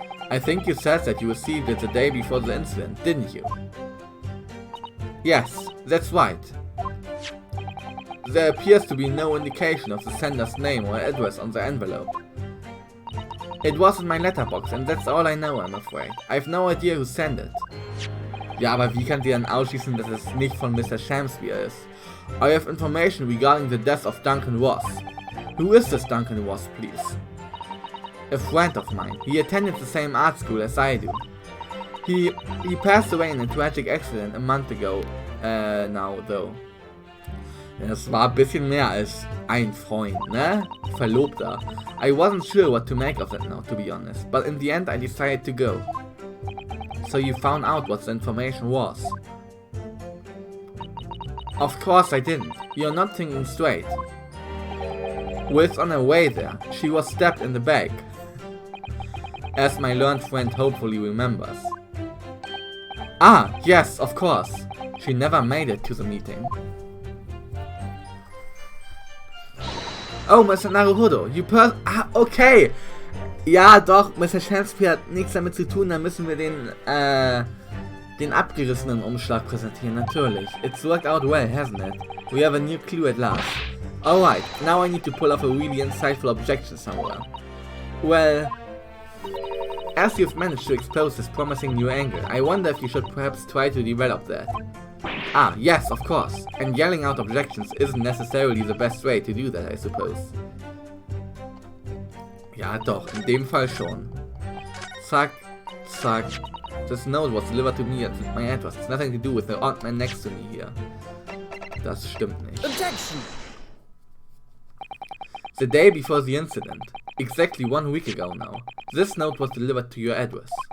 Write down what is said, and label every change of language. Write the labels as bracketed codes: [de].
[en] I think you said that you received it the day before the incident, didn't you? Yes, that's right. There appears to be no indication of the sender's name or address on the envelope. It was in my letterbox and that's all I know, I'm afraid. I've no idea who sent it. [de] Ja, aber wie kann sie dann ausschließen, dass es nicht von Mr. Shamspeare ist? [en] I have information regarding the death of Duncan Ross. Who is this Duncan Ross, please? A friend of mine. He attended the same art school as I do. He passed away in a tragic accident a month ago, now though. [de] Das war ein bisschen mehr als ein Freund, ne? Verlobter. [en] I wasn't sure what to make of it now, to be honest, but in the end I decided to go. So you found out what the information was? Of course I didn't. You're not thinking straight. Will's on her way there. She was stabbed in the back. As my learned friend hopefully remembers. Ah, yes, of course. She never made it to the meeting. Oh, Mr. Naruhodo, you okay. [de] Ja, doch, [en] Mr. [de] Shamspeare hat nichts damit zu tun, dann müssen wir den abgerissenen Umschlag präsentieren, natürlich. [en] It's worked out well, hasn't it? We have a new clue at last. Alright, now I need to pull off a really insightful objection somewhere. Well, as you've managed to expose this promising new angle, I wonder if you should perhaps try to develop that. Ah, yes, of course. And yelling out objections isn't necessarily the best way to do that, I suppose. [de] Ja, doch, in dem Fall schon. Zack, zack. [en] This note was delivered to me at my address. It's nothing to do with the odd man next to me here. [de] Das stimmt nicht. [en] Objection! The day before the incident, exactly 1 week ago now, this note was delivered to your address.